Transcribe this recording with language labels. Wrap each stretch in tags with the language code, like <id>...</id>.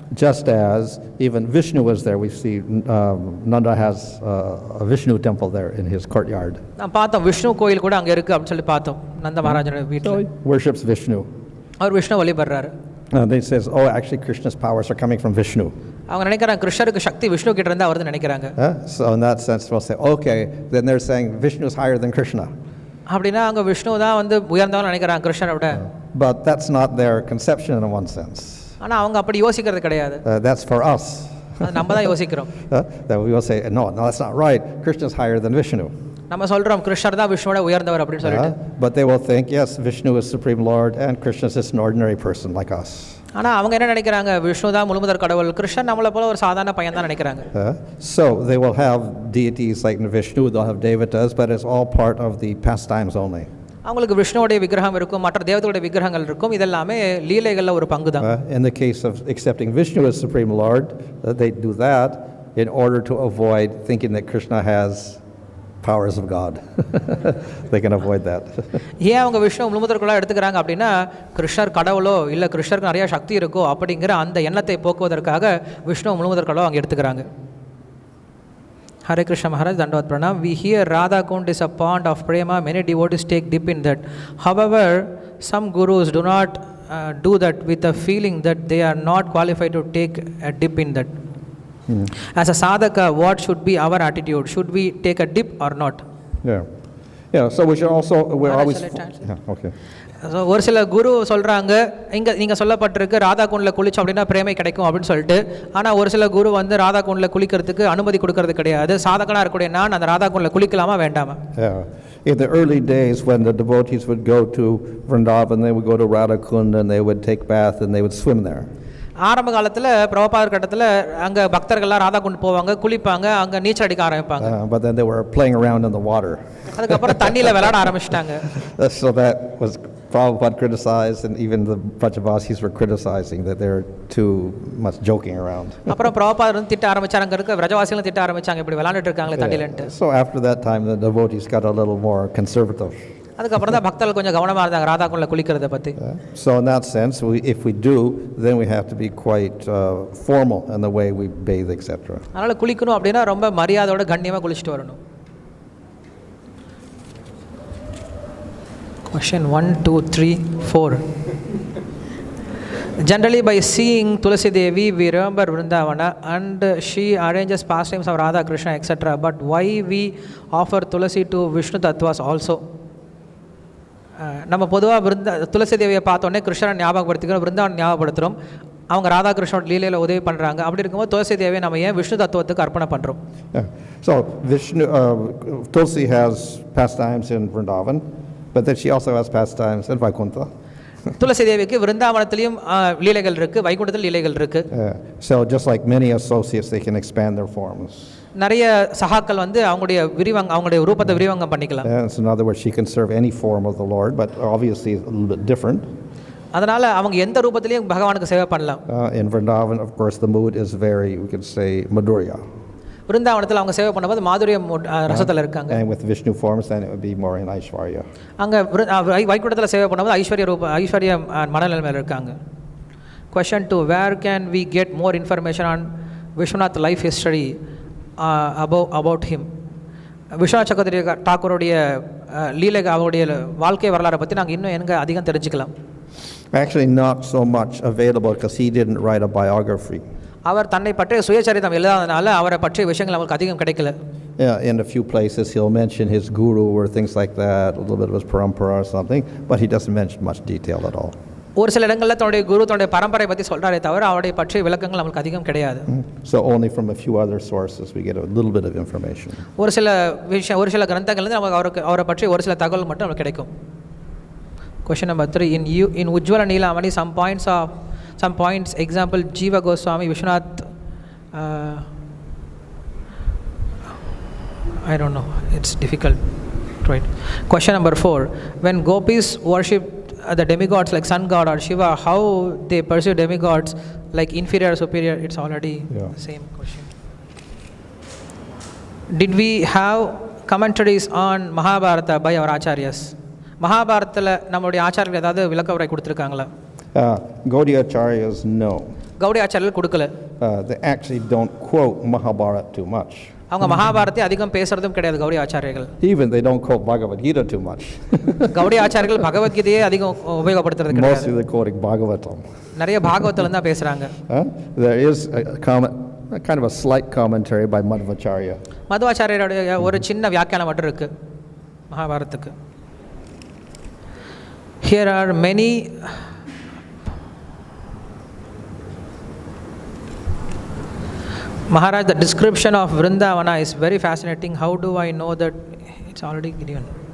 <en>Just as even Vishnu was there, we see Nanda has a Vishnu temple there in his courtyard.</en> <ta>நான் பார்த்தோம் விஷ்ணு கோயில் கூட அங்கே இருக்குது அப்படின்னு சொல்லி பார்த்தோம் நந்த மகாராஜனோட வீட்டில்.</ta> <en>Worships Vishnu.</en> <ta>Our Vishnu வழிபடுறாரு.</ta> <en>They says, oh, actually Krishna's powers are coming from Vishnu.</en> <ta>அவங்க நினைக்கிறாங்க கிருஷ்ணருக்கு சக்தி விஷ்ணு கிட்ட இருந்து வருதுன்னு நினைக்கிறாங்க.</ta> <en>So in that sense we'll say, okay, then they're saying Vishnu is higher than Krishna.</en> <ta>அப்படின்னா அவங்க விஷ்ணு தான் வந்து உயர்ந்தவன்னு நினைக்கிறாங்க கிருஷ்ணரை விட.</ta> <en>But that's not their conception in one sense.</en> <ta>ஆனால் அவங்க அப்படி யோசிக்கிறது கிடையாது.</ta> <en>That's for us.</en> <ta>நம்ம தான் யோசிக்கிறோம்.</ta> <en>That we will say, no, that's not right. Krishna is higher than Vishnu.</en> <ta>நம்ம சொல்றோம் கிருஷ்ணர் தான் விஷ்ணுவோட உயர்ந்தவர் அப்படின்னு சொல்லிட்டு.</ta> <en>But they will think, yes, Vishnu is Supreme Lord and Krishna is just an ordinary person like us.</en> <ta>ஆனா அவங்க என்ன நினைக்கிறாங்க விஷ்ணு தான் முழுமுதற் கடவுள், கிருஷ்ணன் நம்மளை போல ஒரு சாதாரண பையன் தான் நினைக்கிறாங்க.</ta> <en>So they will have deities like Vishnu, they'll have devatas, but it's all part of the pastimes only.</en> <ta>அவங்களுக்கு விஷ்ணுவோட விக்கிரகம் இருக்கும், மற்ற தேவதையோட விக்கிரகங்கள் இருக்கும், இதெல்லாமே லீலைகள்ல ஒரு பங்கு தான்.</ta> <en>In the case of accepting Vishnu as Supreme Lord, they do that in order to avoid thinking that Krishna has powers of God. They can avoid that.</en> <ta>ஏன் அவங்க விஷ்ணு முழுமுதற்குள்ளா எடுத்துக்கிறாங்க அப்படின்னா கிருஷ்ணர் கடவுளோ இல்லை கிருஷ்ணருக்கு நிறைய சக்தி இருக்கோ அப்படிங்கிற அந்த எண்ணத்தை போக்குவதற்காக விஷ்ணு முழுமுதற்குள்ளோ அவங்க எடுத்துக்கிறாங்க.</ta> <en>Hare Krishna Maharaj, Dandavad Pranam. We hear Radha Kund is a pond of prema. Many devotees take dip in that. However, some gurus do not do that with a feeling that they are not qualified to take a dip in that. As a sadhaka, what should be our attitude? Should we take a dip or not? Yeah. So we should also, we're always. Yeah, okay.</en> <ta>So ஒரு சில குரு சொல்கிறாங்க இங்கே நீங்கள் சொல்லப்பட்டிருக்கு ராதா குண்டில் குளிச்சோம் அப்படின்னா பிரேமை கிடைக்கும் அப்படின்னு சொல்லிட்டு. ஆனால் ஒரு சில குரு வந்து ராதா குண்டில் குளிக்கிறதுக்கு அனுமதி கொடுக்கறது கிடையாது. சாதகனாக இருக்கக்கூடிய நான் அந்த ராதா குண்டில் குளிக்கலாமா வேண்டாமா?</ta> <en>In the early days when the devotees would go to Vrindavan, they would go to Radha Kund and they would take bath and they would swim there.</en> <ta>ஆரம்ப காலத்தில் பிரபுபாதர் கட்டத்தில் அங்கே பக்தர்கள்லாம் ராதா குண்டு போவாங்க, குளிப்பாங்க, அங்கே நீச்சல் அடிக்க ஆரம்பிப்பாங்க.</ta> <en>But then they were playing around in the water.</en> <ta>அதுக்கப்புறம் தண்ணியில் விளையாட ஆரம்பிச்சிட்டாங்க.</ta> <en>So that was Prabhupada criticized, and even the Vrajavasis were criticizing that they're too much joking around.</en> <ta>அப்புறம் பிரபுபாதர் வந்து திட்ட ஆரம்பிச்சாங்க, அங்கே இருக்க விரஜவாசிகளும் திட்ட ஆரம்பிச்சாங்க, இப்படி விளையாண்டுட்டு இருக்காங்களே தண்ணிலன்ட்டு.</ta> <en>So after that time the devotees got a little more conservative.</en> <ta>அதுக்கப்புறம் தான் பக்தர்கள் கொஞ்சம் கவனமாக இருந்தாங்க ராதா குண்டில் குளிக்கிறத பற்றி.</ta> <en>So in that sense, if we do, then we have to be quite formal in the way we bathe, etc.</en> <ta>அதனால் குளிக்கணும் அப்படின்னா ரொம்ப மரியாதையோட கண்ணியமாக குளிச்சுட்டு வரணும்.</ta> <en>Question 1, 2, 3, 4. Generally, by seeing Tulasi Devi, we remember Vrindavana, and she arranges pastimes of Radha, Krishna, etc. But why we offer Tulasi to Vishnu Tattvas also?</en> <ta>நம்ம பொதுவாக துளசி தேவியை பார்த்தோன்னே கிருஷ்ணனை ஞாபகப்படுத்திக்கிறோம், விருந்தாவன் ஞாபகப்படுத்துகிறோம், அவங்க ராதா கிருஷ்ணோட லீலையில் உதவி பண்ணுறாங்க. அப்படி இருக்கும்போது துளசி தேவியை நம்ம ஏன் விஷ்ணு தத்துவத்துக்கு அர்ப்பணை பண்ணுறோம்?</ta> <en>So Vishnu, Tulsi has pastimes in Vrindavan, but then she also has pastimes in Vaikuntha.</en> <ta>துளசி தேவிக்கு விருந்தாவனத்திலையும் லீலைகள் இருக்குது, வைகுண்டத்தில் லீலைகள் இருக்குது.</ta> <en>So just like many associates, they can expand their forms.</en> <ta>நிறைய சகாக்கள் வந்து அவங்களுடைய ரூபத்தை விரிவங்கம் பண்ணிக்கலாம்.</ta> <en>So in other words, she can serve any form of the Lord, but obviously a little bit different.</en> <ta>அதனால அவங்க எந்த ரூபத்திலையும் பகவானுக்கு சேவை பண்ணலாம்.</ta> <en>In Vrindavan, of course, the mood is very, we could say, Madhurya.</en> <ta>விருந்தாவனத்தில் அவங்க சேவை பண்ணும்போது மாதுரியம் ரசத்தில் இருக்காங்க.</ta> <en>And with Vishnu forms, then it would be more in Aishwarya.</en> <ta>அங்கே வைகுண்டத்தில் சேவை பண்ணும்போது ஐஸ்வர்ய மனநிலைமையில் இருக்காங்க.</ta> <en>Question 2. Where can we get more information on Vishwanath life history about him?</en> <ta>Viswanath சக்கரவர்த்தி தாக்கூருடைய லீலைகள், அவருடைய வாழ்க்கை வரலாறை பற்றி நாங்கள் இன்னும் எங்கே அதிகம் தெரிஞ்சுக்கலாம்?</ta> <en>Actually not so much available because he didn't write a biography.</en> <ta>அவர் தன்னை பற்றிய சுயசரிதம் எழுதாதனால அவரை பற்றிய விஷயங்கள் அவருக்கு அதிகம் கிடைக்கல.</ta> <en>In a few places he'll mention his guru or things like that, a little bit of his parampara or something, but he doesn't mention much detail at all.</en> <ta>ஒரு சில இடங்களில் தன்னுடைய குரு தன்னுடைய பரம்பரை பற்றி சொல்கிறாரே தவிர அவருடைய பற்றிய விளக்கங்கள் நமக்கு அதிகம் கிடையாது.</ta> <en>So only from a few other sources we get a little bit of information.</en> <ta>ஒரு சில கிரந்தங்கள்லேருந்து நமக்கு அவரை பற்றி ஒரு சில தகவல் மட்டும் நமக்கு கிடைக்கும்.</ta> <en>Question number 3. In Ujjvala Neelamani, some points of some points. Example, Jiva Goswami, Vishwanath. I don't know. It's difficult. Right. Question number 4. When gopis worship the demigods like sun god or Shiva, how they pursue demigods like inferior or superior? It's already the same question. Did we have commentaries on Mahabharata by our acharyas?</en> <ta>Mahabharatala நம்மளுடைய ஆச்சாரியர்கள் ஏதாவது விளக்க உரை கொடுத்திருக்காங்களா?</ta> <en>Gaudiya Acharyas, no.</en> <ta>Gauri ஆச்சாரியர்கள் கொடுக்கல.</ta> <en>They actually don't quote Mahabharata too much.</en> <ta>அவங்க மகாபாரத்தை அதிகம் பேசுறதும் கிடையாது கௌடி ஆச்சாரியர்கள்.</ta> <en>Even they don't quote Bhagavad Gita too much.</en> <ta>Gauri ஆச்சாரியர்கள் பகவத்கீதையை அதிகம் உபயோகப்படுத்துறது கிடையாது.</ta> <en>Mostly they're quoting Bhagavatam.</en> <ta>நிறைய பாகவதத்துல தான் பேசுறாங்க.</ta> <en>There is a kind of a slight commentary by Madhvacharya.</en> <ta>மಧ್வாச்சாரியருடைய ஒரு சின்ன வியாக்கியானம் மட்டும் இருக்கு மகாபாரதத்துக்கு.</ta> <en>Here are many Maharaj, the description of Vrindavana is very fascinating. How do I know that it's already given?</en>